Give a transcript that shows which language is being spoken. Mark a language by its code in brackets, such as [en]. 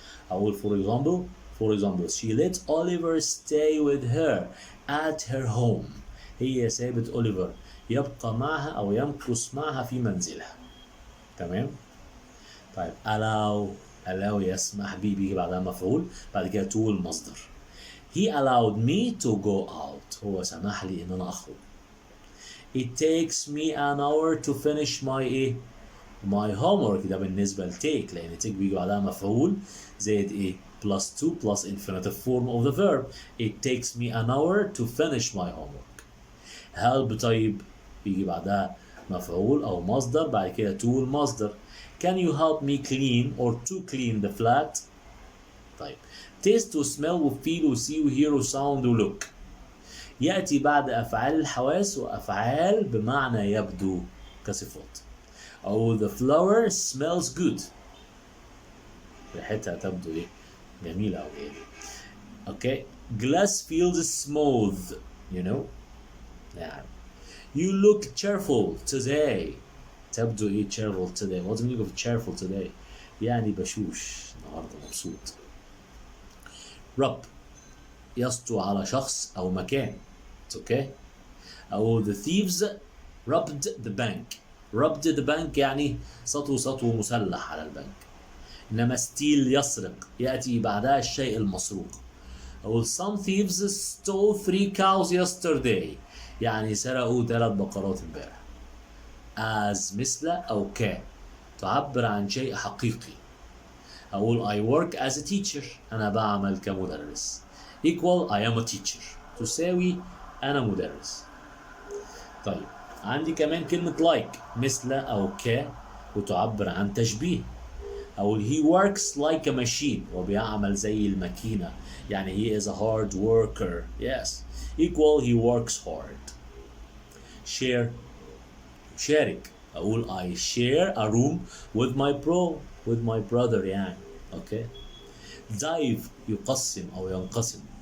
[ar] اقول [en] for example she let Oliver stay with her at her home. [ar] هي سابت أوليفر يبقى معها أو يمكث معها في منزلها. تمام. طيب allow يسمح بي بيجي بعدها مفعول بعد كده to المصدر. [en] he allowed me to go out. [ar] هو سمح لي إن أنا أخرج. [en] it takes me an hour to finish my homework. [ar] ده بالنسبة لتيك لأن تيك بيجي بعدها مفعول زائد إيه [en] plus 2 plus infinitive form of the verb. it takes me an hour to finish my homework. [ar] help طيب بيجي بعدها مفعول أو مصدر بعد كده to المصدر. [en] can you help me clean or to clean the flat. [ar] طيب taste وsmell وfeel وsee وhear وsound وlook يأتي بعد أفعال الحواس وأفعال بمعنى يبدو كصفات. أو [en] the flower smells good. [ar] ريحتها تبدو إيه جميلة أو إيه. أوكي [en] glass feels smooth you know. [ar] نعم. [en] you look cheerful today. [ar] تبدو إيه [en] cheerful today. what do you mean of cheerful today [ar] يعني بشوش النهاردة مبسوط. rub يسطو على شخص أو مكان. أوكي. أو [en] the thieves robbed the bank. robbed the bank [ar] يعني سطو مسلح على البنك. إنما steal يسرق يأتي بعدها الشيء المسروق. [en] أو some thieves stole 3 cows yesterday [ar] يعني سرقوا 3 بقرات امبارح. as مثل أو ك تعبر عن شيء حقيقي. أقول [en] I work as a teacher [ar] أنا بعمل كمدرس. [en] equal I am a teacher [ar] تساوي أنا مدرس. طيب عندي كمان كلمة like مثل أو ك وتعبر عن تشبيه. أقول [en] he works like a machine [ar] وبيعمل زي الماكينة يعني [en] he is a hard worker. yes equal he works hard. share [ar] شارك. أقول [en] I share a room with my brother يعني. okay. [ar] dive يقسم أو ينقسم.